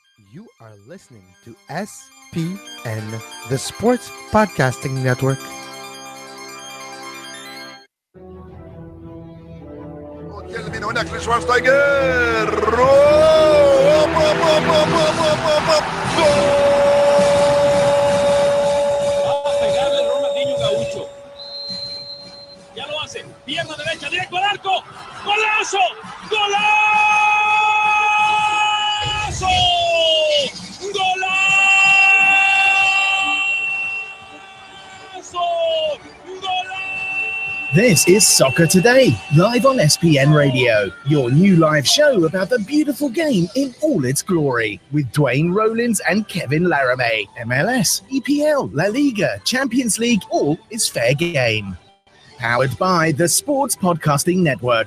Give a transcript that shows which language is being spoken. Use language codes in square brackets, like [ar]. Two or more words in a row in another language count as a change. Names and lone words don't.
[en] You are listening to SPN, the Sports Podcasting Network. Termina هناك لشوارزنيجر. أوب أوب أوب أوب أوب أوب أوب. [es] Va a pegarle el Ronaldinho Gaucho. Ya lo hace. Pierna derecha, directo al arco. ¡Golazo! ¡Golazo! ¡Golazo! ¡Golazo! [en] This is Soccer Today, live on SPN Radio, your new live show about the beautiful game in all its glory, with Duane, Rollins and Kevin Laramee. MLS, EPL, La Liga, Champions League, all is fair game. Powered by the Sports Podcasting Network.